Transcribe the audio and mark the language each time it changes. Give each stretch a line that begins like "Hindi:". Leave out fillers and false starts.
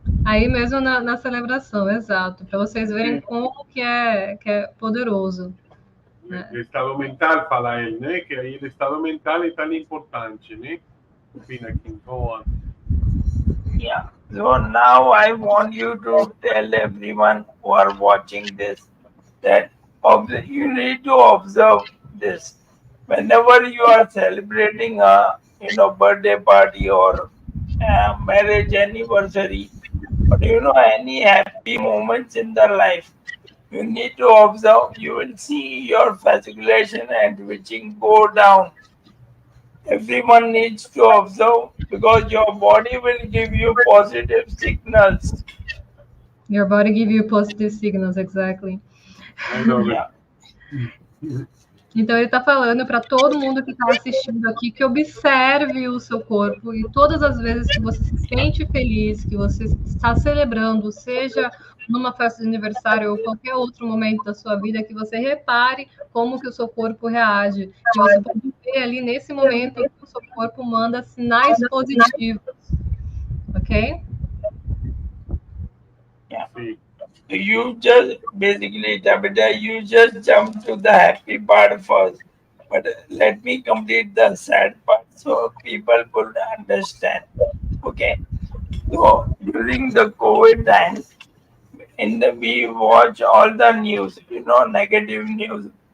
Portuguese: Aí mesmo na celebração, exato, para vocês verem como que é poderoso. Né? O estado mental, fala ele, né? Que aí o estado mental é tão importante, né?
English: PINAKIN, go on. Yeah. So now I want you to tell everyone who are watching this that you need to observe this. Whenever you are celebrating a birthday party or marriage anniversary, or any happy moments in the life, you need to observe. You will see your fasciculation and twitching go down. Everyone needs to observe because your body will give you positive signals. Your body give you positive signals, exactly. Yeah.
Portuguese: Então ele está falando para todo mundo que está assistindo aqui que observe o seu corpo e todas as vezes que você se sente feliz, que você está celebrando, seja numa festa de aniversário ou qualquer outro momento da sua vida, que você repare como que o seu corpo reage. Que você pode ver ali nesse momento que o seu corpo manda sinais positivos. Ok?
English: Yeah. You just basically, Tabitha, you just jump to the happy part first. But let me complete the sad part so people could understand. Okay. So during the COVID time, we watch all the news, negative news.